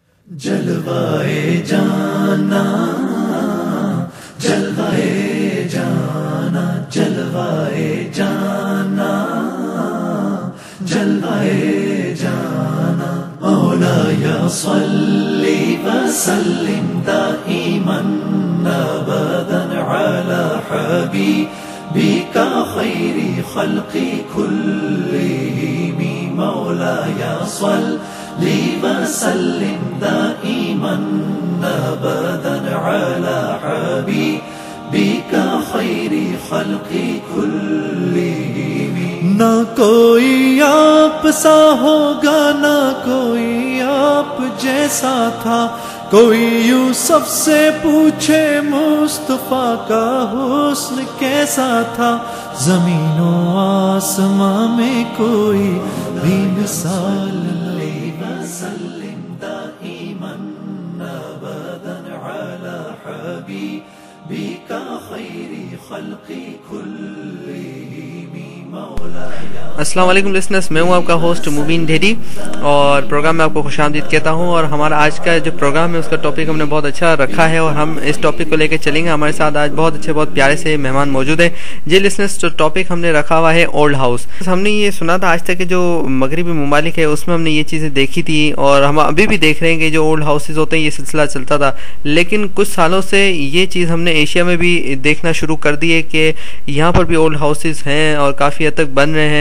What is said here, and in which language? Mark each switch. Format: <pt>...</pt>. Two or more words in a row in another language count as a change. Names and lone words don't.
<ur>جلوۂ جاناں جلوۂ جاناں جلوۂ جاناں جلوۂ جاناں</ur> <ar>مولاي صل وسلم دائما أبدا على حبيبك خير الخلق كلهم مولاي صل وسلم دائما أبدا على حبيبك خير الخلق كلهم.</ar> <ur>نہ کوئی آپ سا ہوگا نہ کوئی آپ جیسا تھا، کوئی یوسف سے پوچھے مصطفیٰ کا حسن کیسا تھا، زمینوں آسماں میں کوئی بھی مثال نہیں.</ur> <ar>وسلم دائما أبدا على حبيبك خير الخلق كلهم مولاي.</ar> <ur>السلام علیکم لسنرز، میں ہوں آپ کا ہوسٹ مبین ڈھیری اور پروگرام میں آپ کو خوش آمدید کہتا ہوں. اور ہمارا آج کا جو پروگرام ہے اس کا ٹاپک ہم نے بہت اچھا رکھا ہے اور ہم اس ٹاپک کو لے کر چلیں گے. ہمارے ساتھ آج بہت اچھے بہت پیارے سے مہمان موجود ہیں۔ جی لسنرز، جو ٹاپک ہم نے رکھا ہوا ہے</ur> <en>old house.</en> <ur>ہم نے یہ سنا تھا آج تک کے جو مغربی ممالک ہے اس میں ہم نے یہ چیزیں دیکھی تھی اور ہم ابھی بھی دیکھ رہے ہیں کہ جو</ur> <en>old houses</en> <ur>ہوتے ہیں یہ سلسلہ چلتا تھا، لیکن کچھ سالوں سے یہ چیز ہم نے ایشیا میں بھی دیکھنا شروع کر دی ہے کہ یہاں پر بھی</ur> <en>old houses</en> <ur>ہیں اور کافی حد تک بن رہے ہیں.</ur>